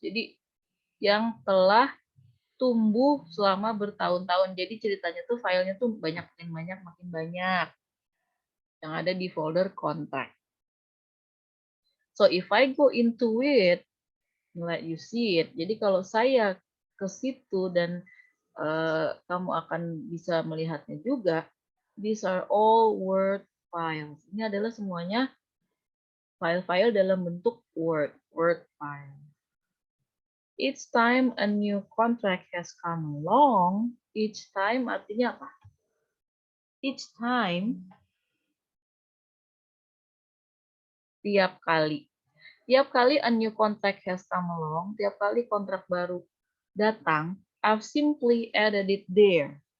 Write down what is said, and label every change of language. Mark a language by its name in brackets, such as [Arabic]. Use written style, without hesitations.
[Indonesian] Jadi yang telah tumbuh selama bertahun-tahun. Jadi ceritanya tuh filenya tuh makin banyak yang ada di folder contact. [English] So if I go into it, let you see it. [Indonesian] Jadi kalau saya ke situ dan kamu akan bisa melihatnya juga, [English] these are all Word files. [Indonesian] Ini adalah semuanya file-file dalam bentuk Word file. [English] Each time a new contract has come along, each time [Indonesian] artinya apa? [English] each time, [Indonesian] tiap kali [English] a new contract has come along, [Indonesian] tiap kali kontrak baru datang, [English] I've simply added it there.